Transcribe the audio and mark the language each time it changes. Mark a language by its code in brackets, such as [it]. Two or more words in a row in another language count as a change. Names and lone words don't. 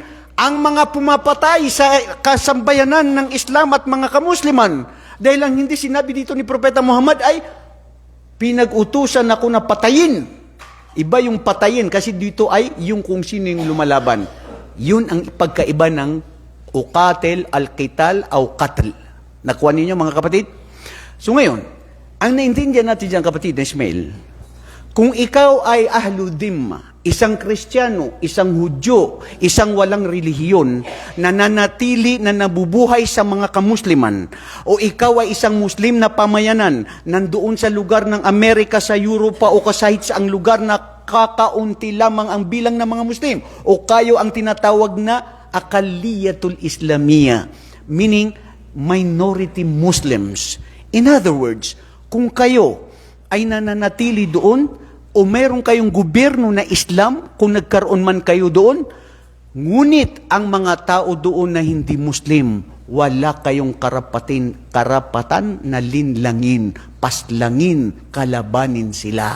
[tl] Ang mga pumapatay sa kasambayanan ng Islam at mga kamusliman. Dahil ang hindi sinabi dito ni Propeta Muhammad ay pinag-utusan ako na patayin. Iba yung patayin kasi dito ay yung kung sino yung lumalaban. Yun ang pagkaiba ng [ar] أقاتل، القتال، أو قتل. [tl] Nakuha ninyo mga kapatid? So ngayon, ang naintindihan natin dyan kapatid na Ismail, kung ikaw ay [ar] أهل الذمة, [tl] isang Kristiyano, isang Hudyo, isang walang relihiyon, na nanatili na nabubuhay sa mga kamusliman, o ikaw ay isang Muslim na pamayanan, nandoon sa lugar ng Amerika, sa Europa, o kasahit sa ang lugar na kakaunti lamang ang bilang ng mga Muslim, o kayo ang tinatawag na [ar] الأقلية الإسلامية, [en] meaning minority Muslims. In other words, [tl] kung kayo ay nananatili doon, o meron kayong gobyerno na Islam, kung nagkaroon man kayo doon, ngunit ang mga tao doon na hindi Muslim, wala kayong karapatan na linlangin, paslangin, kalabanin sila.